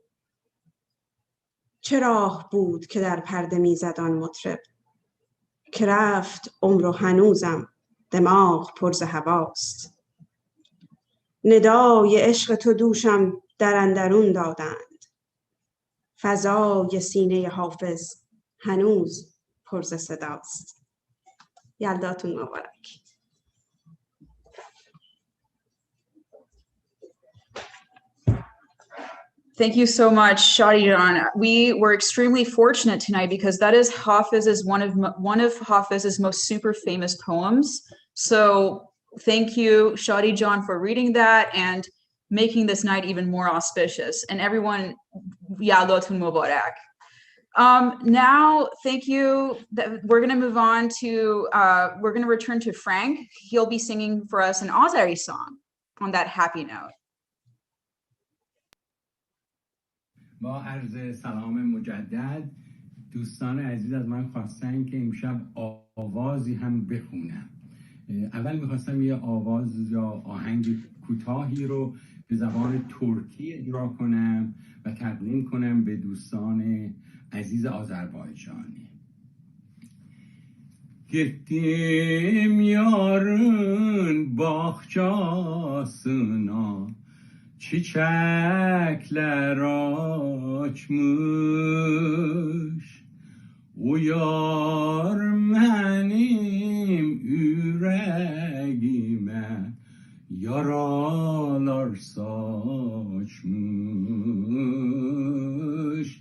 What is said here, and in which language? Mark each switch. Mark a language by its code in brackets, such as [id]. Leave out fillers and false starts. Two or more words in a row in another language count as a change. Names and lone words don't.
[fa] چه راه بود که در پرده می زد آن مطرب، که رفت عمر و هنوزم دماغ پر ز هواست. ندای عشق تو دوشم در اندرون دادند، فضای سینه حافظ هنوز پر ز صداست. یلداتون مبارک. [en] Thank you so much, Shadi Jan. We were extremely fortunate tonight because that is Hafez's one of Hafez's most super famous poems. So thank you, Shadi Jan, for reading that and making this night even more auspicious. And everyone, [fa] یلداتون مبارک. [en] Now, thank you. We're going to move on to, we're going to return to Frank. He'll be singing for us an Azeri song on that happy note. [fa] با عرض سلام مجدد، دوستان عزیز از من خواستن که امشب آوازی هم بخونم. اول میخواستم یه آواز یا آهنگ کوتاهی رو به زبان ترکی اجرا کنم و تقدیم کنم به دوستان عزیز آذربایجانی. [az] Gittim yarın bahçasına, çiçekler açmış. Uyar benim yüreğime, yaralar saçmış.